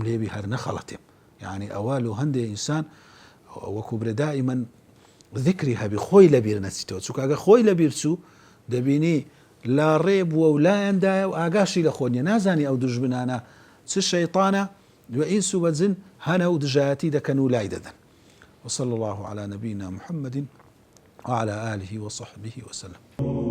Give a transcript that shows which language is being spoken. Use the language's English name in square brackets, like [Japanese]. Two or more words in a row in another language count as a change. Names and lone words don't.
[Central Kurdish] لێبی هەر نەخەڵەتێم یعنی ئەوە لەو هەندێ ئینسان وەکو برێ دائیمەن ذکری هەبی خۆی لەبیر نەچیتەوە چونکە ئەگە خۆی لەبیر چوو دەبینی لا ڕێ بووە و لایەندایە و ئاگاشی لە خۆ نیە نازانی ئەو دوژمنانە چ شەیطانە دوێ ئینس و بەجن هەنە و دژایەتی دەکەن و لای دەدەن [Arabic] وصلى الله على نبينا محمد وعلى آله وصحبه وسلم